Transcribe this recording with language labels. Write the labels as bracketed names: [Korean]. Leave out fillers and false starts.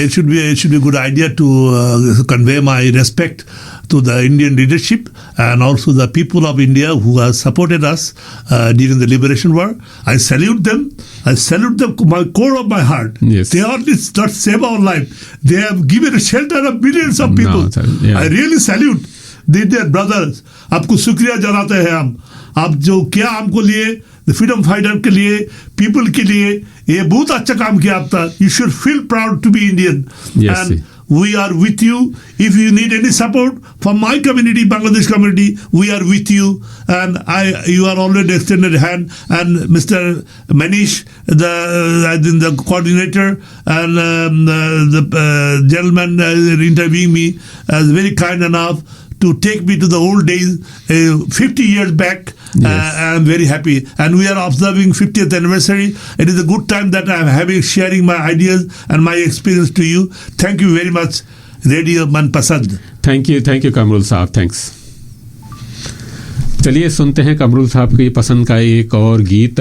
[English] It should be a good idea to convey my respect to the Indian leadership and also the people of India who have supported us during the liberation war. I salute them. I salute them to my core of my heart. Yes. They are not save our life. They have given a shelter of millions of people. I really salute. Dear brothers, [Hindi] आपको शुक्रिया जनाते हैं हम. आप जो क्या हमको लिए, [English] the freedom fighter [Hindi] के लिए, people के लिए, ये बहुत अच्छा काम किया आपने. [English] You should feel proud to be Indian. Yes. And we are with you. If you need any support from my community, Bangladesh community, we are with you. And you are already extended hand. And Mr. Manish, the coordinator, and the gentleman interviewing me, is very kind enough to take me to the old days, 50 years back. Yes. I'm very happy, and we are observing 50th anniversary. It is a good time that I'm sharing my ideas and my experience to you. Thank you very much, Radio Manpasand. [Hindi] Thank you Qamrul साहब, thanks. चलिए सुनते हैं कमरुल साहब की पसंद का एक और गीत।